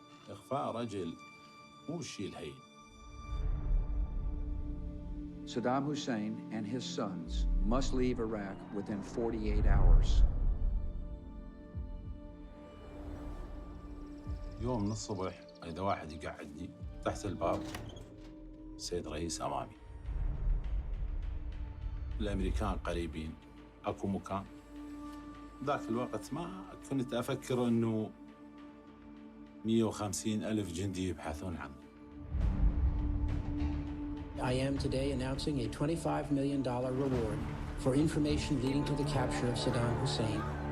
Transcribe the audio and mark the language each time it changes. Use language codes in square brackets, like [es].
[ar] إخفاء رجل مو الشيء الهين. [en] Saddam Hussein and his sons must leave Iraq within 48 hours. [ar] يوم من الصبح إذا واحد يقعدني تحت الباب السيد رئيس أمامي. الأمريكان قريبين أكو مكان. ذاك الوقت ما كنت أفكر إنه 150,000 جندي يبحثون عنه. [en] I am today announcing a $25 million reward for information leading to the capture of Saddam Hussein.